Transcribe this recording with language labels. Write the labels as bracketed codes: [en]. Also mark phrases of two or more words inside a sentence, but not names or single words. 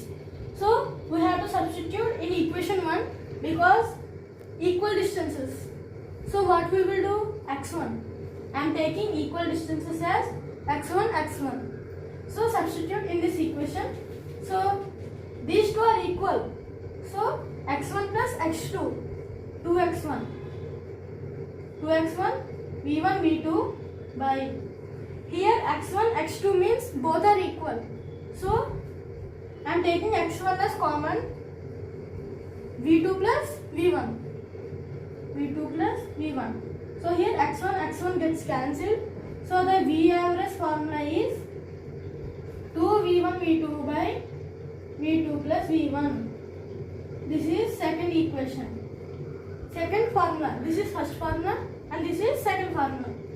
[en] So we have to substitute in equation 1 because equal distances. So what we will do? x1. I am taking equal distances as x1 x1. So substitute in this equation. So these two are equal. So x1 plus x2. 2x1 2x1 v1 v2 by here x1 x2 means both are equal. So I am taking x1 as common, v2 plus v1, v2 plus v1. So here x1 gets cancelled. So the V average formula is 2v1 v2 by v2 plus v1. This is second equation. Second formula. This is first formula and this is second formula.